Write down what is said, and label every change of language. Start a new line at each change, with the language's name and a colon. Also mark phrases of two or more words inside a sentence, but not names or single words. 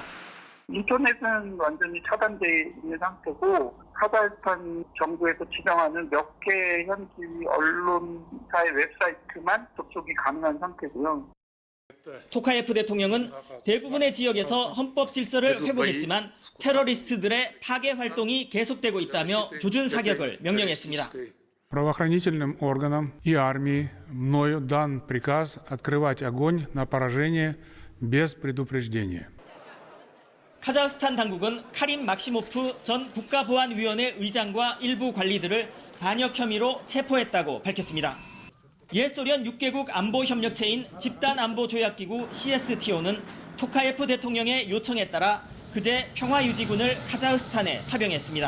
Korean: 인터넷은 완전히 차단돼 있는 상태고, 카자흐스탄 정부에서 지정하는 몇 개 현지 언론사의 웹사이트만 접속이 가능한 상태고요. 토카예프 대통령은 대부분의 지역에서 헌법 질서를 회복했지만 테러리스트들의 파괴 활동이 계속되고 있다며 조준 사격을 명령했습니다.
Russian: Правоохранительным органам и армии мною дан приказ открывать огонь на поражение без предупреждения.
Korean: 카자흐스탄 당국은 카림 막시모프 전 국가보안위원회 의장과 일부 관리들을 반역 혐의로 체포했다고 밝혔습니다. 옛소련 6개국 안보협력체인 집단안보조약기구 CSTO는 토카예프 대통령의 요청에 따라 그제 평화유지군을 카자흐스탄에 파병했습니다.